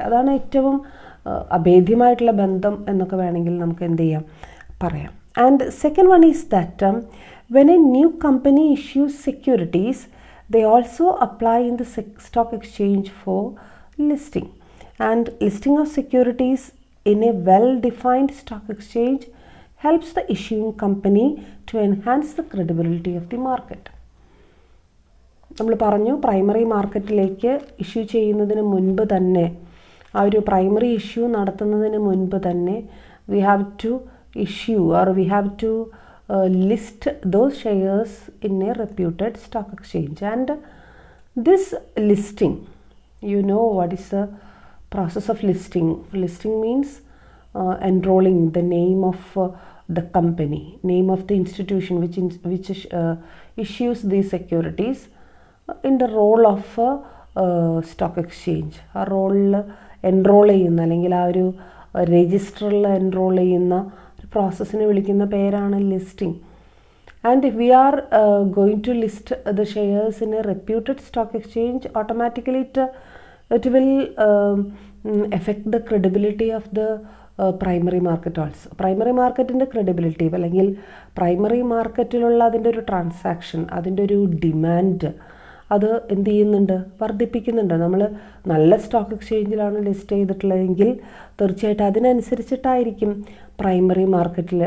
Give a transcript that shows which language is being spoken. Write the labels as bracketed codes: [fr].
[ml] അതാണ് ഏറ്റവും അഭേദ്യമായിട്ടുള്ള ബന്ധം എന്നൊക്കെ വേണമെങ്കിൽ നമുക്ക് എന്ത് ചെയ്യാം, പറയാം. [en] And second one is that when a new company issues securities, they also apply in the stock exchange for listing. And listing of securities in a well-defined stock exchange helps the issuing company to enhance the credibility of the market. [ml] നമ്മൾ പറഞ്ഞു, primary മാർക്കറ്റിലേക്ക് issue ചെയ്യുന്നതിന് മുൻപ് തന്നെ, ആ ഒരു primary issue നടത്തുന്നതിന് മുൻപ് തന്നെ [en] we have to issue or we have to list those shares in a reputed stock exchange. And This listing, you know what is the process of listing? Listing means enrolling the name of the company, name of the institution which issues these securities in the role of stock exchange. [ml] ആ റോളിൽ enrol ചെയ്യുന്ന അല്ലെങ്കിൽ ആ ഒരു രജിസ്റ്ററിൽ enrol ചെയ്യുന്ന ഒരു പ്രോസസ്സിനെ വിളിക്കുന്ന പേരാണ് listing. [en] And if we are going to list the shares in a reputed stock exchange, automatically it will affect the credibility of the primary market also. [ml] Primary marketൻ്റെ credibility അല്ലെങ്കിൽ പ്രൈമറി മാർക്കറ്റിലുള്ള അതിൻ്റെ ഒരു ട്രാൻസാക്ഷൻ, അതിൻ്റെ ഒരു demand അത് എന്ത് ചെയ്യുന്നുണ്ട്, വർദ്ധിപ്പിക്കുന്നുണ്ട്. നമ്മൾ നല്ല സ്റ്റോക്ക് എക്സ്ചേഞ്ചിലാണ് ലിസ്റ്റ് ചെയ്തിട്ടുള്ളതെങ്കിൽ തീർച്ചയായിട്ടും അതിനനുസരിച്ചിട്ടായിരിക്കും പ്രൈമറി മാർക്കറ്റിൽ.